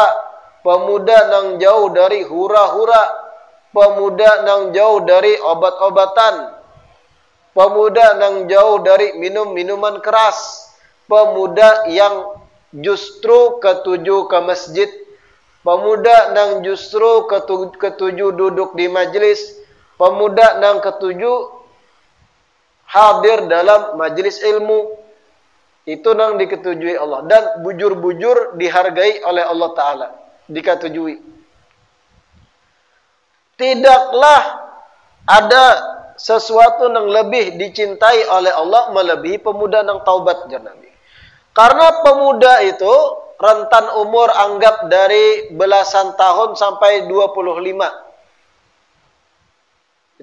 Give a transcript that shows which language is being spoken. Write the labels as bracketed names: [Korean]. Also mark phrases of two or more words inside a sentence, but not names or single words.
[Banjar] pemuda nang jauh dari hura-hura, pemuda nang jauh dari obat-obatan, pemuda nang jauh dari minum-minuman keras, pemuda yang justru ketuju ke masjid, pemuda nang justru ketuju duduk di majelis, pemuda nang ketuju hadir dalam majelis ilmu. Itu nang diketujui Allah. Dan bujur-bujur dihargai oleh Allah Ta'ala. Diketujui. Tidaklah ada sesuatu yang lebih dicintai oleh Allah melebihi pemuda nang taubat, jar Nabi. [Indonesian] Karena pemuda itu rentan umur anggap dari belasan tahun sampai 25.